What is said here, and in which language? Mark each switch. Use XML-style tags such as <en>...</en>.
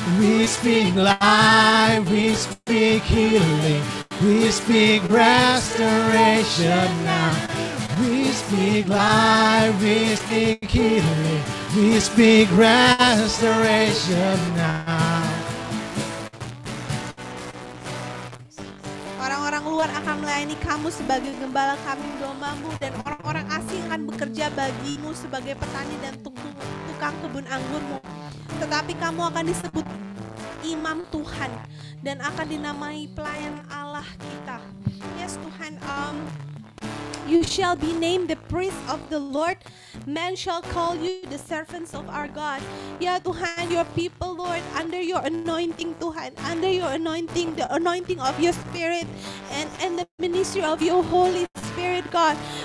<en>We speak life, we speak healing, we speak restoration now. We speak life, we speak healing, we speak restoration now.</en> <id>Orang-orang luar akan melayani kamu sebagai gembala kambing dombamu, dan orang-orang asing akan bekerja bagimu sebagai petani dan tukang kebun anggurmu. Tetapi kamu akan disebut imam Tuhan dan akan dinamai pelayan Allah kita.</id> <en>Yes Tuhan, you shall be named the priest of the Lord. Men shall call you the servants of our God. Ya Tuhan, your people, Lord, under your anointing, Tuhan, under your anointing, the anointing of your Spirit, and the ministry of your Holy Spirit, God.</en>